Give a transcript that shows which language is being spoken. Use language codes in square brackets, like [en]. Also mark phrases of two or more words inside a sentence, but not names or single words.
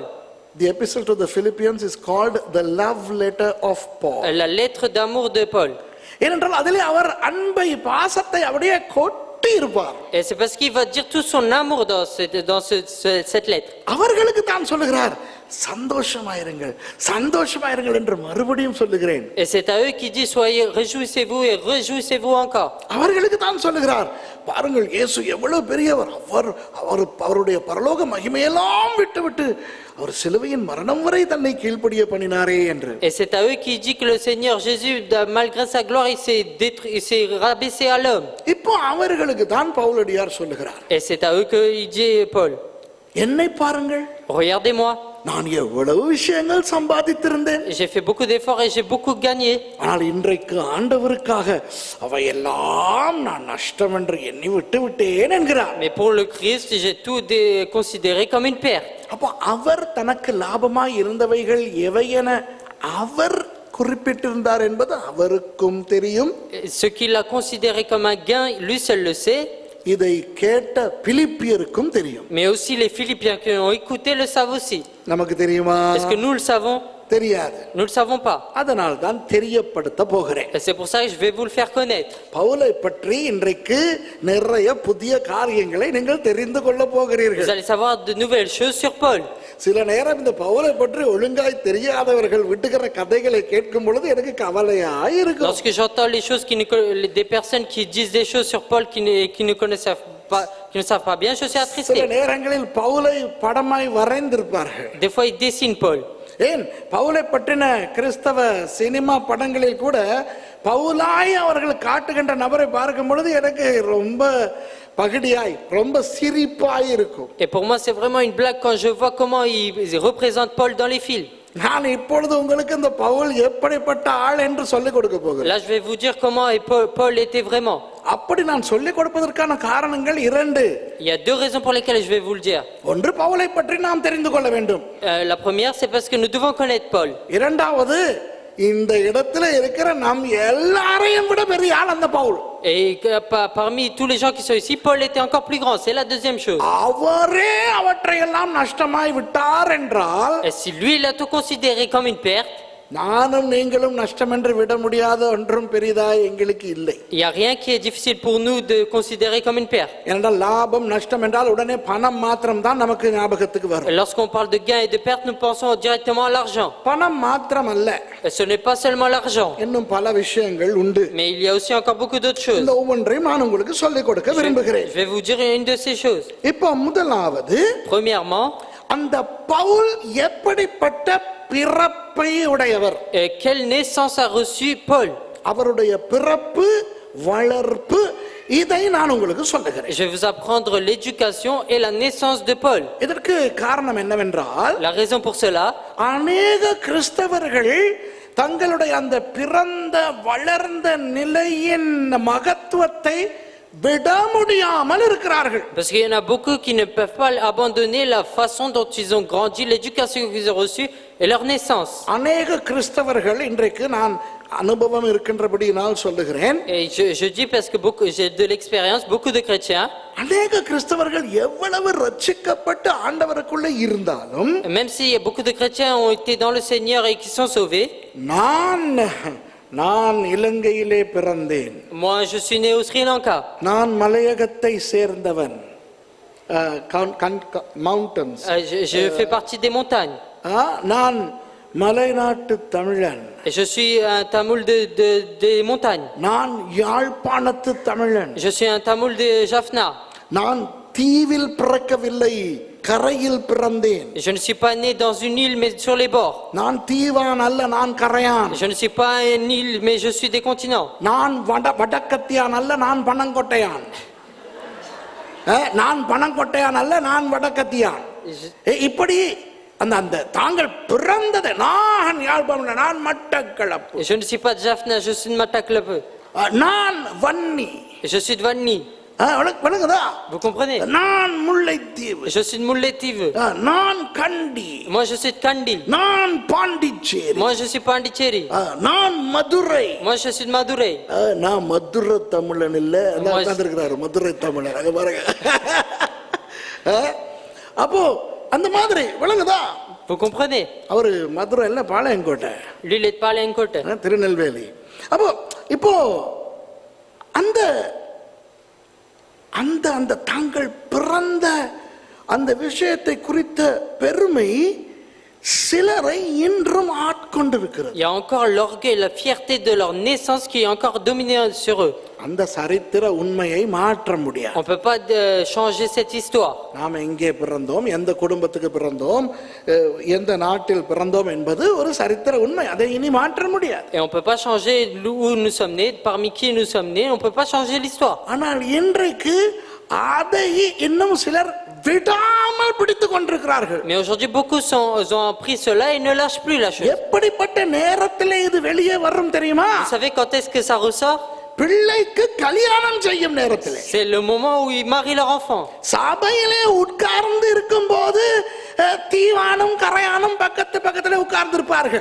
[en] The epistle to the Philippians is called the love letter of Paul. [fr] La lettre d'amour de Paul. [ta] ஏனென்றால் அதிலே அவர் அன்பை பாசத்தை அப்படியே கொட்டி இருப்பார். [fr] Et c'est parce qu'il va dire tout son amour dans cette lettre. [ta] அவர்களுக்கு தான் சொல்லுகிறார் சந்தோஷமாயிருங்கள் சந்தோஷமாயிருங்கள் என்று மறுபடியும் சொல்லுகிறேன். [fr] Et c'est à eux qui dit soyez réjouissez-vous et réjouissez-vous encore. [ta] அவர்களுக்கு தான் சொல்லுகிறார் பாருங்கள் இயேசு எவ்வளவு பெரியவர். அவருடைய பரலோக மகிமையெல்லாம் விட்டுவிட்டு அவர் சிலுவையின் மரணம் வரை தன்னை கீழ்ப்படிய பண்ணினாரே என்று. [fr] Et c'est à eux qui dit que le Seigneur Jésus malgré sa gloire il s'est rabaissé à l'homme. [ta] இப்போ அவர்களுக்கு தான் பவுலடியார் சொல்லுகிறார். [fr] Et c'est à eux que il dit Paul. [ta] என்னை பாருங்கள். [fr] Regardez-moi. [ta] நான் எவ்வளவு விஷயங்கள் சம்பாதித்திருந்தேன். [fr] J'ai fait beaucoup d'efforts et j'ai beaucoup gagné. [ta] ஆனால் இன்றைக்கு ஆண்டவருக்காக அவையெல்லாம் நான் நஷ்டம் என்று எண்ணி விட்டேன் என்கிறார். [fr] Mais pour le Christ, j'ai tout considéré comme une perte. [ta] அப்போ அவர் தனக்கு லாபமாய் இருந்தவைகள் எவையென அவர் குறிப்பிட்டிருந்தார் என்பது அவருக்கும் தெரியும். [fr] Ce qu'il a considéré comme un gain, lui seul le sait. [ta] இதை கேட்ட பிலிப்பியருக்கும் தெரியும். [fr] Mais aussi les Philippiens qui ont écouté le savent aussi. [ta] நமக்கு தெரியுமா? [fr] Est-ce que nous le savons? [ta] தெரியாது. [fr] Nous le savons pas. [ta] அதனால் தான் தெரியப்படுத்த போகிறேன். [fr] Et c'est pour ça que je vais vous le faire connaître. [ta] பவுலை பற்றி இன்றைக்கு நிறைய புதிய காரியங்களை நீங்கள் தெரிந்து கொள்ள போகிறீர்கள். [fr] Vous allez savoir de nouvelles choses sur Paul. [ta] சில நேரம் இந்த பவுலை பற்றி ஒழுங்காய் தெரியாதவர்கள் விட்டுகிற கதைகளை கேட்கும் பொழுது எனக்கு கவலையாய் இருக்கும். [fr] Lorsque j'entends les choses des personnes qui disent des choses sur Paul qui ne connaissent pas bien, je suis attristé. [ta] சில நேரங்களில் பவுலை படமாய் வரைந்திருப்பார்கள். [fr] Des fois ils dessinent Paul. [ta] ஏன் பவுலை பற்றின கிறிஸ்தவ சினிமா படங்களில் கூட பவுலாய் அவர்கள் காட்டுகின்ற நபரை பார்க்கும் பொழுது எனக்கு ரொம்ப பகடியாய் ரொம்ப சிரிப்பாய் இருக்கும். [fr] Et pour moi c'est vraiment une blague quand je vois comment ils représentent Paul dans les films. [ta] நான் இப்பொழுது உங்களுக்கு இந்த பவுல் எப்படிப்பட்ட ஆள் என்று சொல்லிக் கொடுக்க போகிறேன். [fr] Là, je vais vous dire comment Paul était vraiment. [ta] அப்படி நான் சொல்லிக் கொடுப்பதற்கான காரணங்கள் இரண்டு. [fr] Il y a deux raisons pour lesquelles je vais vous le dire. [ta] ஒன்று, பவுலை பற்றி நாம் தெரிந்து கொள்ள வேண்டும். [fr] La première, c'est parce que nous devons connaître Paul. [ta] இரண்டாவது, இந்த இடத்துல இருக்கிற நம் எல்லாரையும் விட பெரிய ஆள் அந்த பவுல். [fr] Et parmi tous les gens qui sont ici, Paul était encore plus grand. C'est la deuxième chose. [ta] அவரே அவற்றையெல்லாம் நஷ்டமாய் விட்டார் என்றால், [fr] Et si lui, il a tout considéré comme une perte, [ta] நானும் நீங்களும் நஷ்டம் என்று விட முடியாத ஒன்றும் பெரிதாய் எங்களுக்கு இல்லை. [fr] il n'y a rien qui est difficile pour nous de considérer comme une perte. [ta] ஏனென்றால் லாபம் நஷ்டம் என்றால் உடனே பணம் மாத்திரம் தான் நமக்கு ஞாபகத்துக்கு வரும். [fr] Lorsqu'on parle de gain et de perte, nous pensons directement à l'argent. [ta] பணம் மாத்திரம் அல்ல, [fr] Et ce n'est pas seulement l'argent, [ta] இன்னும் பல விஷயங்கள் உண்டு. [fr] mais il y a aussi encore beaucoup d'autres choses. [ta] இந்த ஒவ்வொன்றையும் நான் உங்களுக்கு சொல்லிக் கொடுக்க விரும்புகிறேன். [fr] Je vais vous dire une de ces choses. [ta] இப்போ முதலாவது, [fr] Premièrement, [ta] அந்த பவுல் எப்படிப்பட்ட பிறப்பை உடையவர்? [fr] quelle naissance a reçu Paul? [ta] அவருடைய பிறப்பு, வளர்ப்பு, இதை நான் உங்களுக்கு சொல்லுகிறேன். [fr] Je vais vous apprendre l'éducation et la naissance de Paul. [ta] இதற்கு காரணம் என்னவென்றால், [fr] La raison pour cela, [ta] அநேக கிறிஸ்தவர்கள் தங்களுடைய அந்த பிறந்த வளர்ந்த நிலையின் மகத்துவத்தை விட முடியாமல் இருக்கிறார்கள். [fr] parce qu'il y en a beaucoup qui ne peuvent pas abandonner la façon dont ils ont grandi, l'éducation qu'ils ont reçue et leur naissance. [ta] அநேக கிறிஸ்தவர்கள், இன்றைக்கு நான் அனுபவம் இருக்கின்றபடியினால் சொல்லுகிறேன், [fr] Et je dis parce que j'ai de l'expérience, beaucoup de chrétiens, [ta] அநேக கிறிஸ்தவர்கள் எவ்வளவு ரட்சிக்கப்பட்டு ஆண்டவருக்குள்ளே இருந்தாலும், [fr] même s'il y a beaucoup de chrétiens ont été dans le Seigneur et qui sont sauvés, [ta] நான் இலங்கையிலே பிறந்தேன், [fr] moi je suis né au Sri Lanka, [ta] நான் மலையகத்தை சேர்ந்தவன், மவுண்டன்ஸ், [fr] je fais partie des montagnes, [ta] நான் மலைநாட்டு தமிழன், [fr] et je suis un tamoul des montagnes, [ta] நான் யாழ்ப்பாணத்து தமிழன், [fr] je suis un tamoul de Jaffna, [ta] நான் தீவில் பிறக்கவில்லை, கரையில் பிறந்தேன், [fr] je ne suis pas né dans une île mais sur les bords, [ta] நான் தீவான் அல்ல, நான் கரையான், [fr] je ne suis pas une île mais je suis des continents, [ta] நான் வடக்கத்தியான் அல்ல, நான் பனங்கொட்டையான், நான் பனங்கொட்டையான் அல்ல, நான் வடக்கத்தியான். இப்படி அந்த தாங்கள் பிறந்தது, நான் யாழ்ப்பாணம், நான் மட்டக்களப்பு, [fr] je ne suis pas de Jaffna, je suis de Mataklepe, [ta] நான் வன்னி, [fr] je suis de Vanni, [ta] விளங்குதா? [fr] vous comprenez? [ta] நான் முல்லைத்தீவு, [fr] Je suis de Mulletive, [ta] நான் கண்டி, [fr] moi je suis de Kandi, [ta] நான் பாண்டிச்சேரி, [fr] moi je suis Pondicherry, [ta] நான் மதுரை, [fr] moi je suis de Madurai. [ta] நான் மதுரை தமிழன் இல்ல, இருக்கிறாரு மதுரை தமிழன், அங்க பாருங்க. அப்போ அந்த மாதிரி விளங்குதா? [fr] Vous comprenez? [ta] அவரு மதுரை இல்ல, பாளையங்கோட்டை, [fr] Lui il est de Palencote. [ta] திருநெல்வேலி. அப்போ இப்போ அந்த அந்த அந்த தாங்கள் பிறந்த அந்த விஷயத்தை குறித்த பெருமை சிலரை இன்றும் ஆட்கொண்டிருக்கிறது. [fr] Il y a encore l'orgueil, la fierté de leur naissance qui est encore dominée sur eux. [ta] அந்த சரித்திர உண்மையை மாற்ற முடியாது. [fr] On ne peut pas changer cette histoire. [ta] நாம் எங்கே பிறந்தோம், எந்த குடும்பத்துக்கு பிறந்தோம், எந்த நாட்டில் பிறந்தோம் என்பது ஒரு சரித்திர உண்மை, அதை இனி மாற்ற முடியாது. [fr] Et on ne peut pas changer où nous sommes nés, parmi qui nous sommes nés, on ne peut pas changer l'histoire. [ta] ஆனால் இன்றைக்கு அதை இன்னும் சிலர் விடாமல் பிடித்துக் கொண்டிருக்கிறார்கள். [fr] Mais aujourd'hui beaucoup ont appris cela et ne lâchent plus la chose. [ta] எப்படிப்பட்ட நேரத்திலே இது வெளியே வரும் தெரியுமா? [fr] Vous savez quand est-ce que ça ressort? [ta] பிள்ளைக்கு கல்யாணம் செய்யும் நேரத்திலே, [fr] C'est le moment où ils marient leur enfant. [ta] சபையிலே உட்கார்ந்து இருக்கும் போது தீவானும் கரையானும் பக்கத்துல உட்கார்ந்து இருப்பார்கள்.